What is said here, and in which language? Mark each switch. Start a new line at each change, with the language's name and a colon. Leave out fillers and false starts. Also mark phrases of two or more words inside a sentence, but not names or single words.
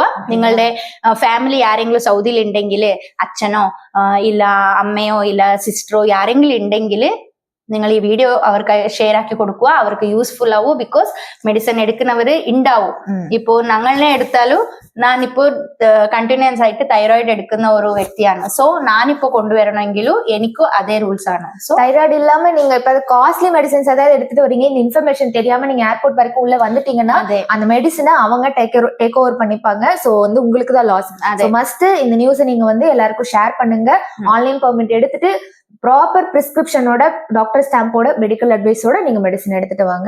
Malayalam: നിങ്ങളുടെ ഫാമിലി ആരെങ്കിലും സൗദിയിൽ ഉണ്ടെങ്കിൽ അച്ഛനോ ഇല്ല അമ്മയോ ഇല്ല സിസ്റ്ററോ ആരെങ്കിലും ഉണ്ടെങ്കിൽ നിങ്ങൾ ഈ വീഡിയോ അവർക്ക് ഷെയർ ആക്കി കൊടുക്കുക. അവർക്ക് യൂസ്ഫുൾ ആവൂ.
English: because medicine
Malayalam: എടുക്കുന്നവര് ഉണ്ടാവും. ഇപ്പോ ഞങ്ങളെ എടുത്താലും ഞാനിപ്പോ കണ്ടിന്യൂസ് ആയിട്ട് തൈറോയിഡ് എടുക്കുന്ന ഒരു വ്യക്തിയാണ്. സോ ഞാനിപ്പോ കൊണ്ടുവരണമെങ്കിലും എനിക്കും അതേ റൂൾസ് ആണ്.
Tamil: சோ தைராய்டு இல்லாம நீங்க இப்ப
English: costly medicines
Tamil: ஏதாவது எடுத்துட்டு வரீங்க, இந்த இன்ஃபர்மேஷன் தெரியாம நீங்க ஏர்போர்ட் வரைக்கும் உள்ள வந்துட்டீங்கன்னா அந்த மெடிசனை அவங்க
English: take over
Tamil: பண்ணிப்பாங்க. சோ வந்து உங்களுக்கு தான் லாஸ்.
English: so must
Tamil: இந்த நியூஸை நீங்க வந்து எல்லாருக்கும் ஷேர் பண்ணுங்க.
English: online permit
Tamil: எடுத்துட்டு
English: proper prescription-oda doctor stamp-oda medical advice-oda
Tamil: நீங்க மெடிசன் எடுத்துட்டு வாங்க.